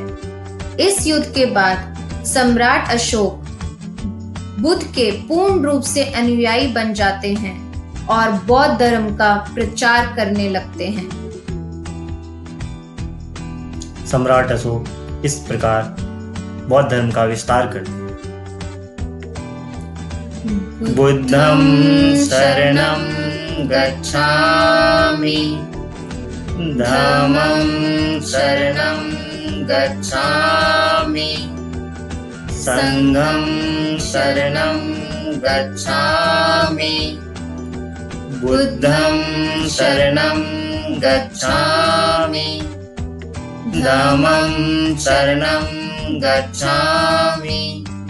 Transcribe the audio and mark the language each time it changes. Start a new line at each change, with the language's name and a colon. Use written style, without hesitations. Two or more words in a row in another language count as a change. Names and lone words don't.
Hindi: इस युद्ध के बाद सम्राट अशोक बुद्ध के पूर्ण रूप से अनुयायी बन जाते हैं और बौद्ध धर्म का प्रचार करने लगते हैं। सम्राट अशोक इस प्रकार बौद्ध धर्म का विस्तार करते हैं।
Sanskrit: बुद्धं शरणं गच्छामि, धम्मं शरणं गच्छामि, संघं शरणं गच्छामि, बुद्धं शरणं गच्छामि, धम्मं शरणं गच्छामि,